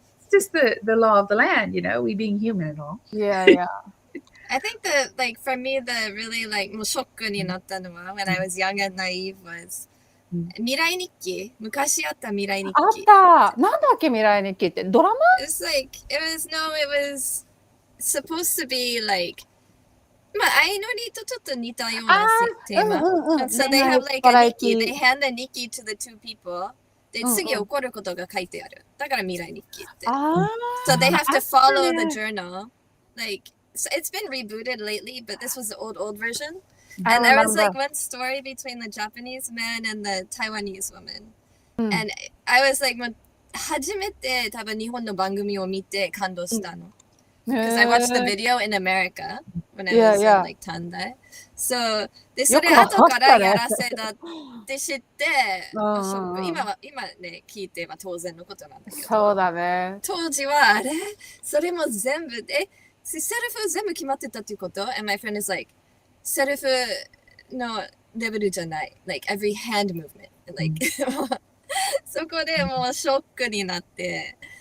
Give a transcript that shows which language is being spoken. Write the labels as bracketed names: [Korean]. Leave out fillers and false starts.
[English] It's just the law of the land, you know, we being human and all. Yeah, yeah. I think that, like, for me, the really, like, [Japanese] もうショックになったのは [English] when I was young and naive was 未来日記。 [Japanese] 昔あった未来日記。あった。なんだっけ未来日記ってドラマ？ [English] It's like, it was supposed to be like, [Japanese] まあ、相乗りとちょっと似たようなテーマ。 [English] So they have like a 日記。 They hand the 日記 to the two people. [Japanese] で、次起こることが書いてある。だから未来日記って。 [English] So they have to follow the journal. Like, so it's been rebooted lately, but this was the old version. And there was like one story between the Japanese man and the Taiwanese woman. And I was like, [Japanese] 初めて多分日本の番組を見て感動したの。 [English] Because I watched the video in America when I was in like Tandai. [Japanese] So, で、それ後からやらせだって知って、今ね、聞いては当然のことなんだけど。そうだね。当時は、あれそれも全部、セルフ全部決まってたっていうこと？ [English] And my friend is like, [Japanese] セルフのレベルじゃない。 [English] Like every hand movement [Japanese] like そこでもうショックになって、